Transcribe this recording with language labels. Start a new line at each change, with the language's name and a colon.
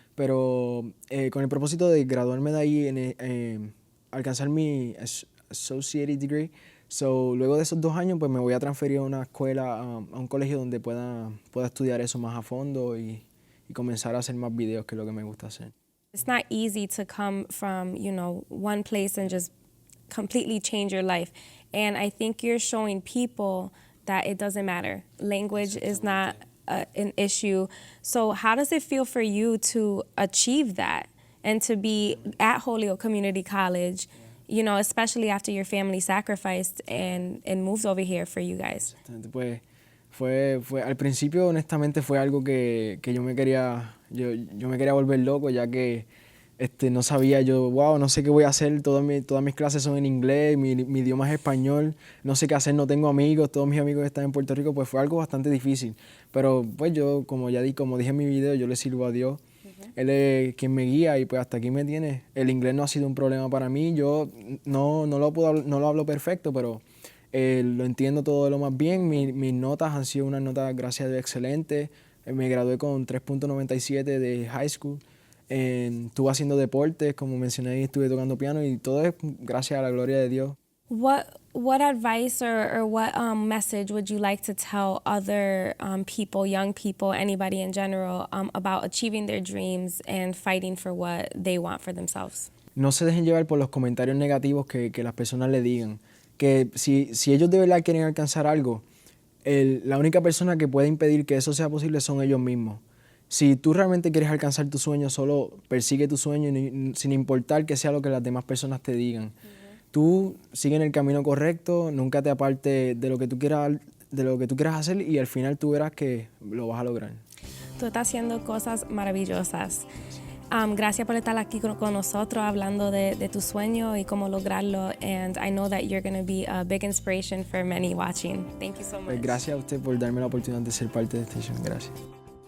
Spanish: pero con el propósito de graduarme de ahí, alcanzar mi associated degree. So, luego de esos 2 años, pues me voy a transferir a una escuela, a un colegio donde pueda estudiar eso más a fondo y comenzar a hacer más videos, que es lo que me gusta hacer.
English: It's not easy to come from, one place and just completely change your life. And I think you're showing people that it doesn't matter. Language is not an issue. So how does it feel for you to achieve that and to be at Holyoke Community College, especially after your family sacrificed and moved over here for you guys?
Spanish: Pues fue al principio, honestamente, fue algo que yo me quería volver loco, ya que no sabía yo, no sé qué voy a hacer, todas mis clases son en inglés, mi idioma es español, no sé qué hacer, no tengo amigos, todos mis amigos están en Puerto Rico, pues fue algo bastante difícil. Pero pues yo, como dije en mi video, yo le sirvo a Dios. Él es quien me guía y pues hasta aquí me tiene. El inglés no ha sido un problema para mí, yo no lo hablo perfecto, pero lo entiendo todo de lo más bien. Mis notas han sido unas notas, gracias a Dios, excelentes. Me gradué con 3.97 de high school. Estuve haciendo deportes, como mencioné, estuve tocando piano y todo es gracias a la gloria de Dios.
English: What advice or what message would you like to tell other people, young people, anybody in general, about achieving their dreams and fighting for what they want for themselves?
Spanish: No se dejen llevar por los comentarios negativos que las personas le digan. Que si ellos de verdad quieren alcanzar algo, la única persona que puede impedir que eso sea posible son ellos mismos. Si tú realmente quieres alcanzar tu sueño, solo persigue tu sueño sin importar que sea lo que las demás personas te digan. Tú sigue en el camino correcto, nunca te apartes de lo que tú quieras hacer y al final tú verás que lo vas a lograr. Tú estás haciendo cosas maravillosas. Gracias por estar aquí con nosotros hablando de tu sueño y cómo lograrlo.
English: And I know that you're going to be a big inspiration for many watching. Thank you so much.
Spanish: Pues gracias a usted por darme la oportunidad de ser parte de esta show. Gracias.